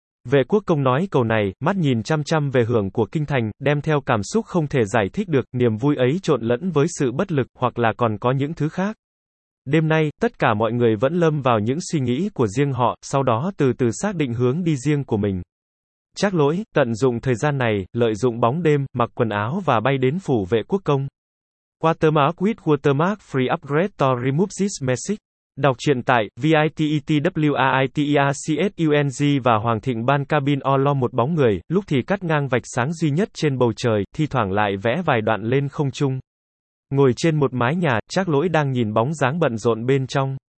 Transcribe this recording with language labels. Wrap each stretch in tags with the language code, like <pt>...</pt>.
<vi>Vệ quốc công nói câu này, mắt nhìn chăm chăm về hướng của kinh thành, đem theo cảm xúc không thể giải thích được, niềm vui ấy trộn lẫn với sự bất lực, hoặc là còn có những thứ khác. Đêm nay, tất cả mọi người vẫn lâm vào những suy nghĩ của riêng họ, sau đó từ từ xác định hướng đi riêng của mình. Trác Lỗi, tận dụng thời gian này, lợi dụng bóng đêm, mặc quần áo và bay đến phủ vệ quốc công.</vi> <en>Watermark with Watermark Free Upgrade to Remove This Message.</en> <vi>Đọc truyện tại, VITETWAITERCHUNG và Hoàng Thịnh Ban Cabin O Lo một bóng người, lúc thì cắt ngang vạch sáng duy nhất trên bầu trời, thi thoảng lại vẽ vài đoạn lên không trung. Ngồi trên một mái nhà, Trác Lỗi đang nhìn bóng dáng bận rộn bên trong.</vi>